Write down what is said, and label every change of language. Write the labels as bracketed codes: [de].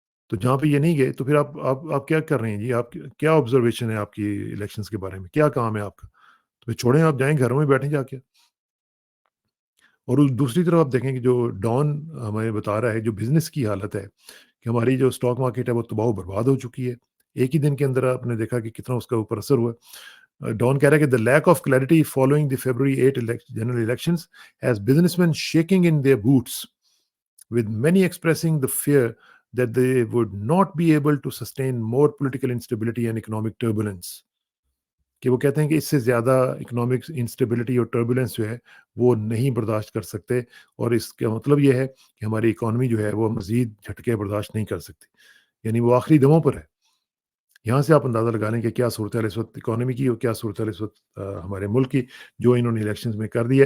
[ur] تو جہاں پہ یہ نہیں گئے تو پھر آپ کیا کر رہے ہیں جی؟ آپ کیا آبزرویشن ہے آپ کی الیکشنز کے بارے میں؟ کیا کام ہے آپ کا؟ تو پھر چھوڑیں، آپ جائیں گھروں میں بیٹھیں جا کے. اور دوسری طرف آپ دیکھیں کہ جو ڈان ہمیں بتا رہا ہے جو بزنس کی حالت ہے کہ ہماری جو اسٹاک مارکیٹ ہے وہ تباہ و برباد ہو چکی ہے. ایک ہی دن کے اندر آپ نے دیکھا کہ کتنا اس کا اوپر اثر ہوا. ڈان کہہ رہا ہے کہ [en] the lack of clarity following the February 8 general elections has businessmen shaking in their boots, with many expressing the fear that they would not be able to sustain more political instability and economic turbulence. [ur] کہ وہ کہتے ہیں کہ اس سے زیادہ economic instability اور turbulence جو ہے وہ نہیں برداشت کر سکتے، اور اس کا مطلب یہ ہے کہ ہماری اکانومی جو ہے وہ مزید جھٹکے برداشت نہیں کر سکتی، یعنی وہ آخری دموں پر ہے. یہاں سے آپ اندازہ لگا لیں کہ کیا صورتحال اس وقت اکانومی کی اور کیا صورتحال اس وقت ہمارے ملک کی جو انہوں نے الیکشنز میں کر دی ہے.